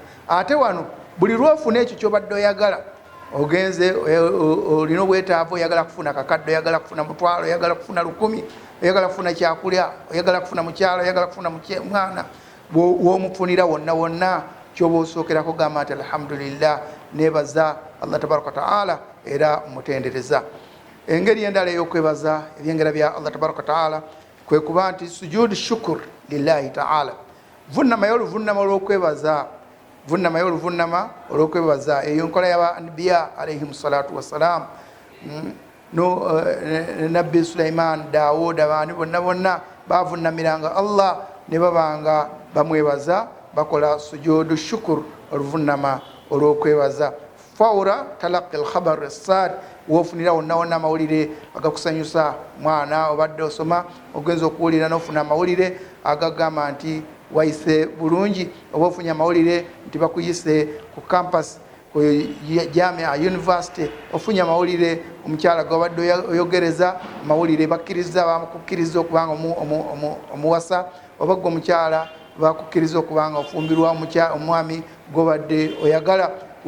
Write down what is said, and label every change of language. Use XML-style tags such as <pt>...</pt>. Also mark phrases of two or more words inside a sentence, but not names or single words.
<lg>Ate wano buli lwofuna ekyo kyobadde oyagala, ogenze olina obwetaavu, oyagala kufuna kakadde, oyagala kufuna mutwalo, oyagala kufuna 1000, oyagala kufuna kyakulya, oyagala kufuna mukyalo, oyagala kufuna mwana, w'omufunira wonna kyoba osookerako gamba nti alhamdulillah, nebaza Allah</lg> <ar>تبارك وتعالى</ar> <lg>era mutendereza. Engeri endala ey'okwebaza ebyengera bya Allah</lg> <ar>تبارك وتعالى</ar> <lg>kwe kuba nti</lg> <ar>سجود شكر لله تعالى,</ar> <lg>vunnamayo oluvunnama olw'okwebaza. Eyo nkola y'aba anbiya</lg> <ar>عليهم الصلاة والسلام,</ar> <lg>nabbi Sulaiman, Daawuda, baani bonna bavunnamiranga Allah ne babanga bamwebaza, bakola</lg> <ar>سجود شكر,</ar> <lg>oluvunnama olw'okwebaza.</lg> <ar>فور تلقي الخبر السار,</ar> <lg>wofunira wonna amawulire agakusanyusa, mwana obadde osoma ogenza okuwulira n'ofuna amawulire agagamba nti wayise bulungi, oba ofunye amawulire nti bakuyise ku campus, ku Jamia University, ofunye amawulire omukyala gobadde oyogereza, amawulire bakkiriza, bamukukkiriza okubanga omuwasa, oba gwe omukyala bakukkiriza okubanga ofumbirwa omwami gobadde oyagala.</lg>